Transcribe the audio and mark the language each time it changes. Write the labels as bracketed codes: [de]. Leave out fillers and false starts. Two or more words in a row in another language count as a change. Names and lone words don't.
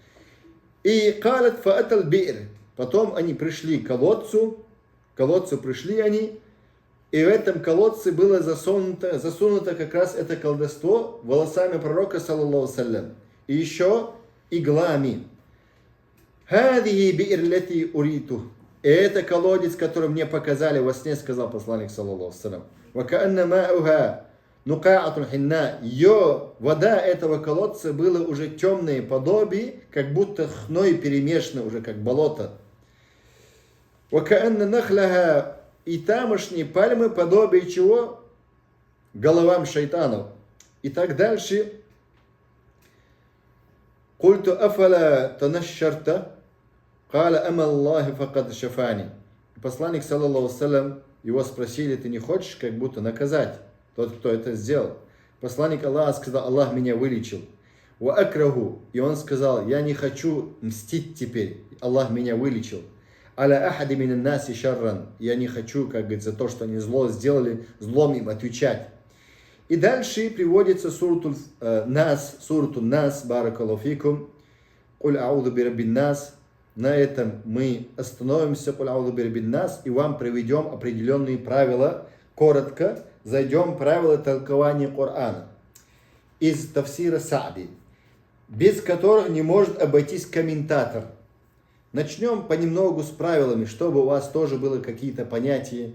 [ru] И [ar] قالت فأتى البئر, [ru] потом они пришли к колодцу пришли они, и в этом колодце было засунуто как раз это колдовство волосами пророка, [ar] صلى الله وسلم, [ru] и еще иглами. [ar] هذه البئر التي أريتها. [ru] И это колодец, который мне показали во сне, сказал посланник, [ar] صلى الله عليه وسلم. [ru] Ее вода этого колодца было уже темное подобие, как будто хной перемешано уже, как болото. И тамошние пальмы подобие чего? Головам шайтанов. И так дальше. [ar] قلت أفلا تنشرت قال أما والله فقد شفاني. [ru] Посланник, [ar] صلى الله عليه, [ru] его спросили, ты не хочешь как будто наказать тот, кто это сделал? Посланник Аллаха сказал, Аллах меня вылечил. [ar] وأكره. [ru] И он сказал, я не хочу мстить теперь. Аллах меня вылечил. [ar] على أحد من الناس شرا. [ru] Я не хочу, как говорится, то, что они зло сделали, злом им отвечать. И дальше приводится сурату Нас, [ar] بارك الله فيكم. قل أعوذ برب الناس. [ru] На этом мы остановимся, [ar] قل أعوذ برب الناس, [ru] и вам приведем определенные правила. Коротко зайдем в правила толкования Корана из тафсира Саади, без которых не может обойтись комментатор. Начнем понемногу с правилами, чтобы у вас тоже было какие-то понятия.